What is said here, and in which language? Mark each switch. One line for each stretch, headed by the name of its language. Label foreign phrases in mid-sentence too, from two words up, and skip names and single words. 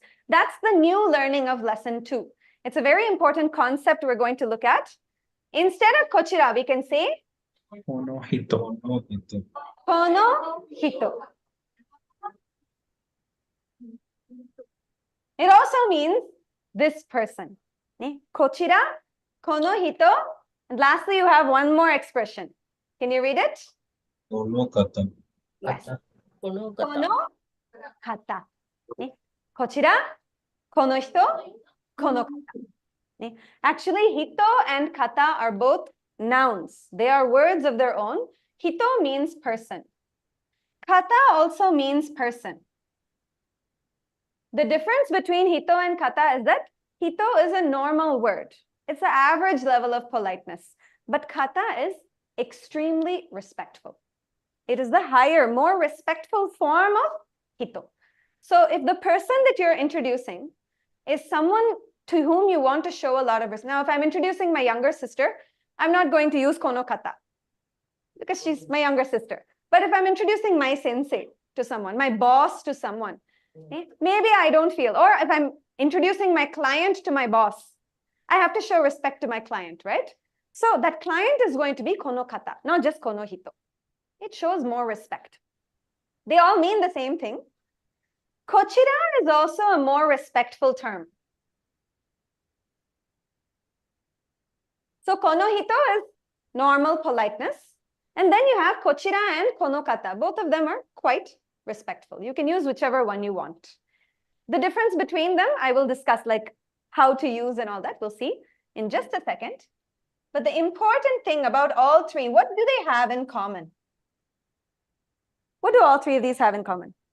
English: That's the new learning of lesson 2. It's a very important concept we're going to look at. Instead of kochira, we can say
Japanese: Konohito. この人.
English: It also means this person.
Japanese: こちら、この人.
English: And lastly, you have one more expression. Can you read it?
Japanese: この方.
English: Yes.
Japanese: 方。この方. この方. こちら、この人、この方.
English: Actually, hito and kata are both nouns. They are words of their own. Hito means person. Kata also means person. The difference between hito and kata is that hito is a normal word. It's the average level of politeness. But kata is extremely respectful. It is the higher, more respectful form of hito. So if the person that you're introducing is someone to whom you want to show a lot of respect. Now, if I'm introducing my younger sister, I'm not going to use
Japanese: この方
English: because she's my younger sister. But if I'm introducing my sensei to someone, my boss to someone, maybe I don't feel, or if I'm introducing my client to my boss, I have to show respect to my client, right? So that client is going to be
Japanese: この方,
English: not just
Japanese: この人.
English: It shows more respect. They all mean the same thing. Kochira is also a more respectful term. So
Japanese: この人
English: is normal politeness. And then you have kochira and
Japanese: この方.
English: Both of them are quite respectful. You can use whichever one you want. The difference between them, I will discuss like how to use and all that. We'll see in just a second. But the important thing about all three, what do they have in common? What do all three of these have in common?